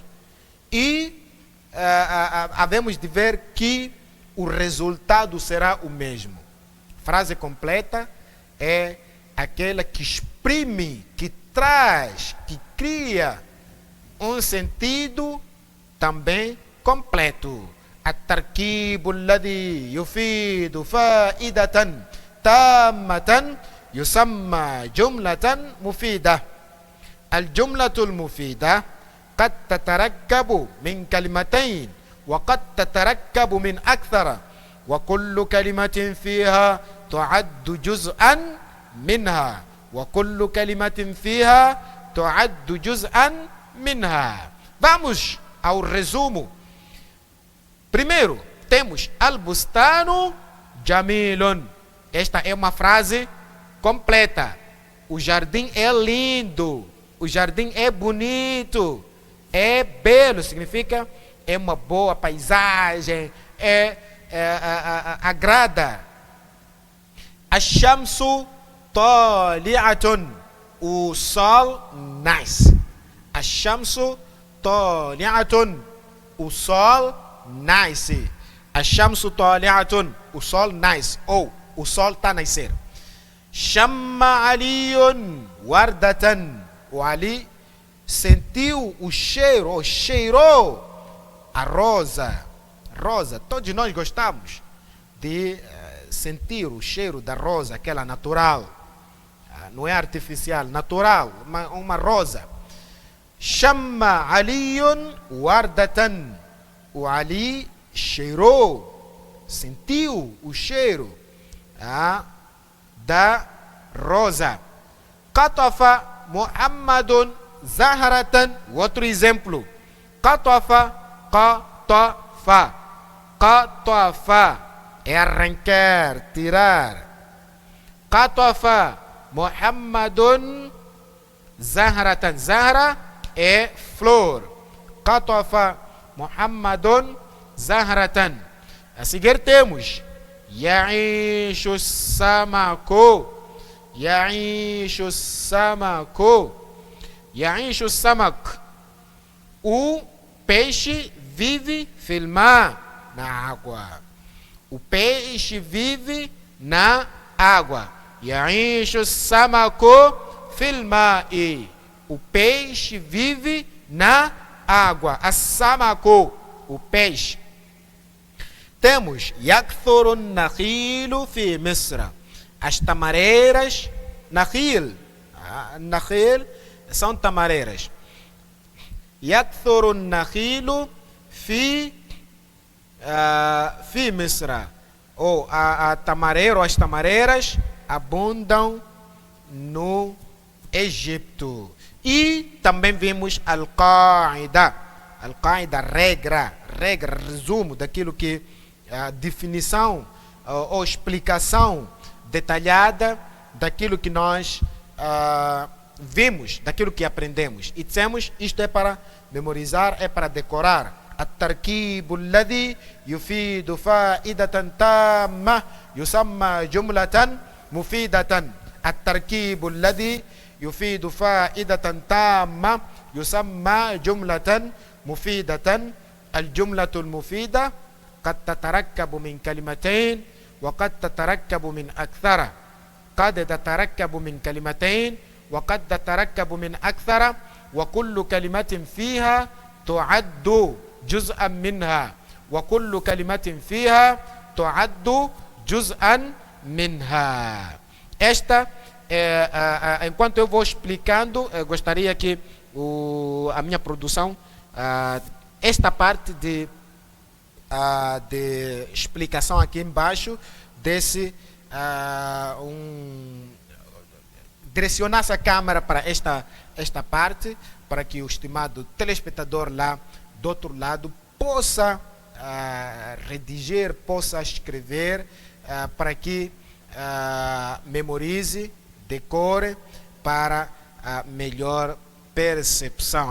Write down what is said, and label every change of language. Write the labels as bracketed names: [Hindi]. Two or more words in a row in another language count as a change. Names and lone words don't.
[Portuguese] E havemos de ver que o resultado será o mesmo. Frase completa é aquela que exprime, que traz, que cria um sentido também completo. [Arabic] التركيب الذي يفيد فائدة تامة يسمى جملة مفيدة. الجملة المفيدة قد تتركب من كلمتين وقد تتركب من أكثر، وكل كلمة فيها تعد جزءا منها، وكل كلمة فيها تعد جزءا منها. [Portuguese] Vamos ao resumo. Primeiro, temos [Arabic] البستان جميل. [Portuguese] Esta é uma frase completa. O jardim é lindo. O jardim é bonito. É belo, significa é uma boa paisagem. Agrada. [Arabic] الشمس طالعة. [Portuguese] O sol nasce. [Arabic] الشمس طالعة. [Portuguese] O sol nasce. [Arabic] الشمس طالعة. [Portuguese] O sol nasce. Ou o sol está a nascer. [Arabic] شم علي وردة. [Portuguese] O Ali sentiu o cheiro, ou cheirou a rosa. Rosa, todos nós gostamos de sentir o cheiro da rosa, aquela natural. Não é artificial, natural, uma rosa. [Arabic] شم علي وردة. [Portuguese] O Ali cheirou, sentiu o cheiro da rosa. [Arabic] قطف محمد زهرة. [Portuguese] Outro exemplo. [Arabic] قطف، قطف. [Portuguese] Qatafa é arrancar, tirar. [Arabic] قطف محمد زهرة. [Portuguese] Zahra é flor. [Arabic] قطف محمد زهرة. [Portuguese] A seguir temos [Arabic] يعيش السمك. يعيش السمك. يعيش سمك. [Portuguese] O peixe vive [Arabic] في الماء, [Portuguese] na água. O peixe vive na água. [Arabic] يعيش السمك في الماء. [Portuguese] O peixe vive na água. As-samaku, o peixe. Temos [Arabic] يكثر النخيل في مصر. [Portuguese] As tamareiras, nakhil. Nakhil são tamareiras. [Arabic] يكثر النخيل في مصر. [Portuguese] Ou a tamareira ou as tamareiras abundam no Egito. E também vimos Al-Qaida. Al-Qaida, regra, resumo daquilo que a definição ou explicação detalhada daquilo que nós vimos, daquilo que aprendemos e dissemos, isto é para memorizar, é para decorar. [Arabic] التركيب الذي يفيد فائدة تامة يسمى جملة مفيدة. التركيب الذي يفيد فائدة تامة يسمى جملة مفيدة. الجملة المفيدة قد تتركب من كلمتين وقد تتركب من أكثر. قد تتركب من كلمتين وقد تتركب من أكثر، وكل كلمة فيها تعد جزءا منها. وكل كلمة فيها تعد جزءا منها. [Portuguese] Esta, enquanto eu vou explicando, gostaria que a minha produção, esta parte de explicação aqui embaixo, desse direcionasse a câmera para esta parte, para que o estimado telespectador lá do outro lado possa redigir, possa escrever, para que memorize, decore, para melhor percepção.